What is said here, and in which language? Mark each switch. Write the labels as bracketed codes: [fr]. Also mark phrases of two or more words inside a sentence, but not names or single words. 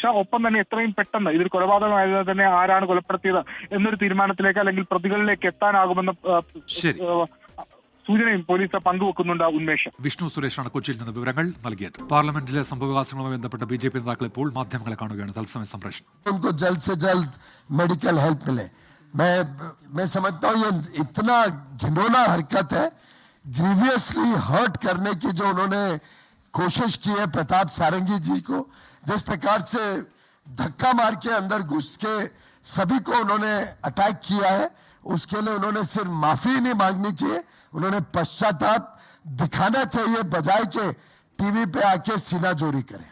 [ml] ഒപ്പം തന്നെ എത്രയും പെട്ടെന്ന് ഇതൊരു കൊലപാതകമായതിനാൽ തന്നെ ആരാണ് കൊലപ്പെടുത്തിയത് എന്നൊരു തീരുമാനത്തിലേക്ക് അല്ലെങ്കിൽ പ്രതികളിലേക്ക് എത്താനാകുമെന്ന സൂചനയും പോലീസ് പങ്കുവെക്കുന്നുണ്ട്. ഉന്മേഷം. വിഷ്ണു സുരേഷാണ് കൊച്ചിയിൽ നിന്ന് വിവരങ്ങൾ നൽകിയത്. പാർലമെന്റിലെ സംഭവവികാസങ്ങളുമായി ബന്ധപ്പെട്ട BJP നേതാക്കൾ ഇപ്പോൾ മാധ്യമങ്ങളെ കാണുകയാണ്. തത്സമയ സംപ്രേഷണം. [hi] जल्द से जल्द [en] medical help [hi] मिले. मैं समझता हूँ ये इतना घिनौना हरकत है, [en] grievously hurt [hi] करने की जो उन्होंने कोशिश की है प्रताप सारंगी जी को, जिस प्रकार से धक्का मार के अंदर घुस के सभी को उन्होंने अटैक किया है, उसके लिए उन्होंने सिर्फ माफी नहीं मांगनी चाहिए, उन्होंने पश्चाताप दिखाना चाहिए बजाय के टीवी पे आके सीना जोरी करें.